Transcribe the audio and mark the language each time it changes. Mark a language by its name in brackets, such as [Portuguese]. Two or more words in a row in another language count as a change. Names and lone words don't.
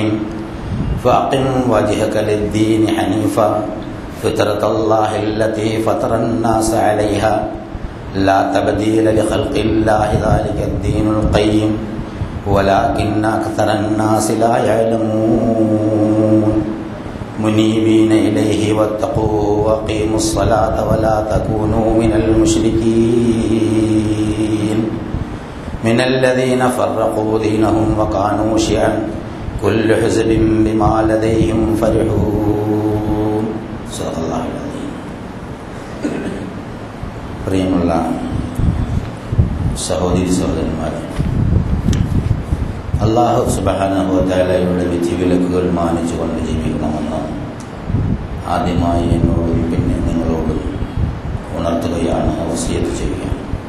[Arabic] فأقم وجهك للدين حنيفا فطرة الله التي فطر الناس عليها لا تبديل لخلق الله ذلك الدين القيم ولكن أكثر الناس لا يعلمون منيبين إليه واتقوا وأقيموا الصلاة ولا تكونوا من المشركين من الذين فرقوا دينهم وكانوا شيعا كل حزب بما لديهم فرحون. صدق الله العظيم. [Malayalam] പ്രിയമുള്ള സഹോദരി സഹോദരന്മാരെ, [Arabic] الله سبحانه وتعالى [Malayalam] വിധിവിലക്കുകൾ മാനിച്ചുകൊണ്ട് ജീവിക്കണമെന്ന് ആദ്യമായി എന്നോടും പിന്നെ നിങ്ങളോടും ഉണർത്തുകയാണ്, വസിയത്ത് ചെയ്യുകയാണ്.